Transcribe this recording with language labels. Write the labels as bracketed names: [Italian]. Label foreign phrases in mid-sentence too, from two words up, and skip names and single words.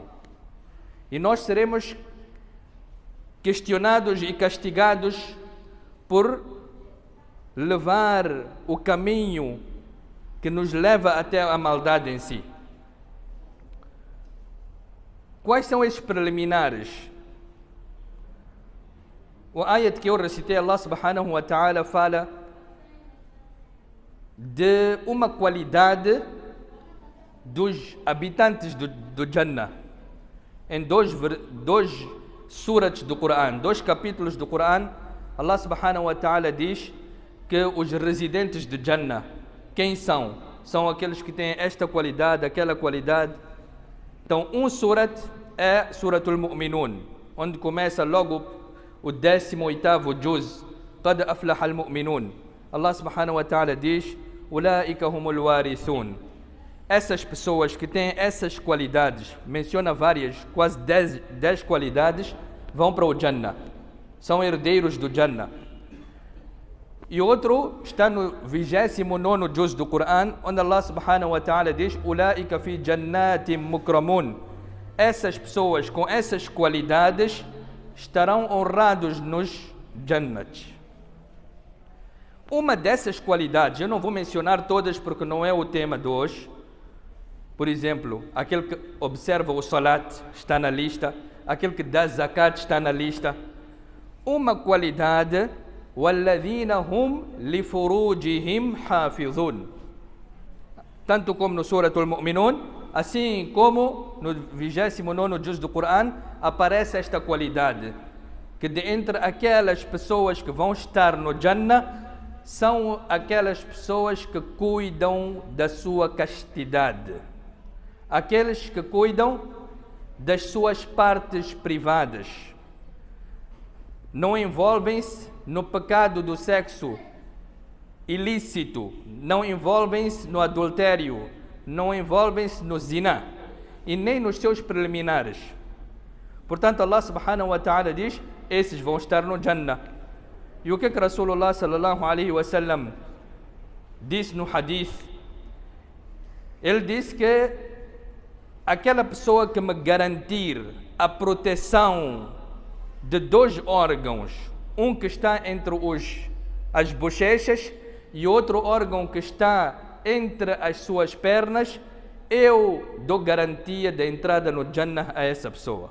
[Portuguese] E nós seremos questionados e castigados por levar o caminho que nos leva até a maldade em si. Quais são esses preliminares? O ayat que eu recitei, Allah [Arabic] سبحانه وتعالى [Portuguese] fala de uma qualidade dos habitantes do Jannah. Em dois surats do Coran, 2 capítulos do Coran, Allah [Arabic] سبحانه وتعالى [Portuguese] diz que os residentes de Jannah, quem são? São aqueles que têm esta qualidade, aquela qualidade. Então, um surat é Suratul Mu'minun, onde começa logo o 18º juz, [Arabic] قد أفلح المؤمنون. الله سبحانه وتعالى diz: أولئك هم الوارثون. [Portuguese] Essas pessoas que têm essas qualidades, menciona várias, quase 10 qualidades, vão para o Jannah. São herdeiros do Jannah. E outro está no 29º juz do Coran, onde Allah [Arabic] سبحانه وتعالى [Portuguese] diz: [Arabic] أولئك في جنات مكرمون. [Portuguese] Essas pessoas com essas qualidades estarão honrados nos Jannat. Uma dessas qualidades, eu não vou mencionar todas porque não é o tema de hoje. Por exemplo, aquele que observa o salat está na lista, aquele que dá zakat está na lista. Uma qualidade, [Arabic] وَالَّذِينَ هُمْ لِفُرُوجِهِمْ حَافِظُونَ. [Portuguese] Tanto como no Suratul Mu'minun, assim como no 29º juz do Coran, aparece esta qualidade, que de entre aquelas pessoas que vão estar no Jannah, são aquelas pessoas que cuidam da sua castidade, aqueles que cuidam das suas partes privadas, não envolvem-se no pecado do sexo ilícito, não envolvem-se no adultério, não envolvem-se no zina e nem nos seus preliminares. Portanto, Allah [Arabic] سبحانه وتعالى [Portuguese] diz: esses vão estar no Jannah. E o que Rasulullah [Arabic] صلى الله عليه وسلم [Portuguese] disse no hadith? Ele disse que aquela pessoa que me garantir a proteção de 2 órgãos, um que está entre as bochechas e outro órgão que está entre as suas pernas, eu dou garantia de entrada no Jannah a essa pessoa.